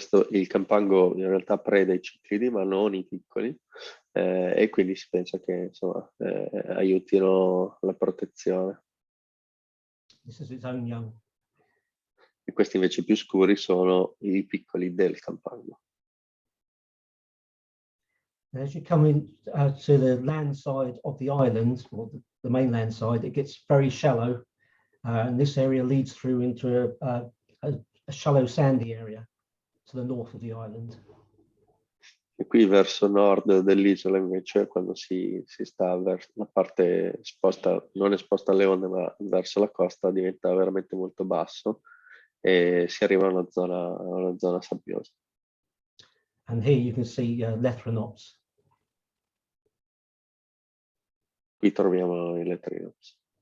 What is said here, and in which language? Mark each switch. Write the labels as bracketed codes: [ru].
[it] Il campango in realtà preda i ciclidi, ma non i piccoli, e quindi si pensa che insomma aiutino la protezione. [en] This is its own young. [it] E questi invece più scuri sono i piccoli del campango. [en] And as you come in to the land side of the island, or the mainland side, it gets very shallow, and this area leads through into a shallow sandy area to the north of the island. [it] E qui verso nord dell'isola invece, quando si sta verso la parte esposta, non esposta alle onde ma verso la costa, diventa veramente molto basso e si arriva a una zona sabbiosa. [en] And here you can see Lethrinops. [it] Qui troviamo i Lethrinops.